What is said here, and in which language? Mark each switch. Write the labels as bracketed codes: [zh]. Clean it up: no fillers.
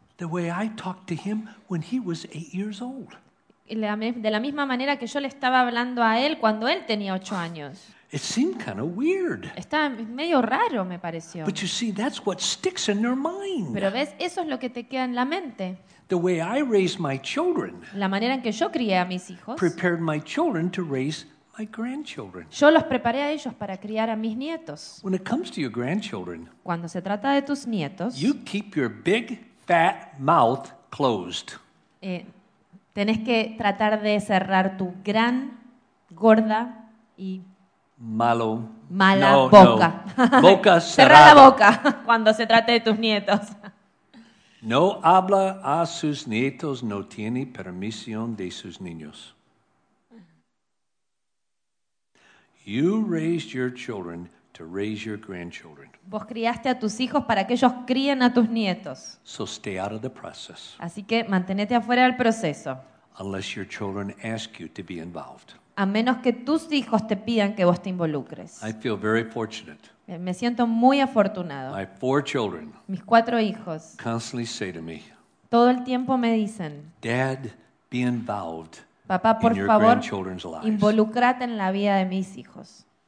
[en] The way I talked to him when he was 8 years old. [es] De la misma manera que yo le estaba hablando a él cuando él tenía 8 años. [en] It seemed kind of weird. [es] Estaba medio raro, me pareció. [en] But you see, that's what sticks in your mind. [es] Pero ves, eso es lo que te queda en la mente. [en] The way I raised my children. [es] La manera en que yo crié a mis hijos. [en] Prepared my children to raise my grandchildren. [es] Yo los preparé a ellos para criar a mis nietos. [en] When it comes to your grandchildren. [es] Cuando se trata de tus nietos. [en] You keep your big fat mouth closed. [es] Tenés que tratar de cerrar tu gran, gorda y mala boca. No. Boca cerrada. Cerra la boca cuando se trate de tus nietos. No habla a sus nietos, no tiene permisión de sus niños. [en] You raised your children to raise your grandchildren. [es] Vos criaste a tus hijos para que ellos críen a tus nietos. [en] So stay out of the process. [es] Así que manténete afuera del proceso. [en] Unless your children ask you to be involved. [es] A menos que tus hijos te pidan que vos te involucres. [en] I feel very fortunate. [es] Me siento muy afortunado. [en] My 4 children. [es] Mis 4 hijos. [en] Constantly say to me. [es] Todo el tiempo me dicen. [en] Dad, be involved. [es] Papá, por favor, involúcrate en la vida de mis hijos.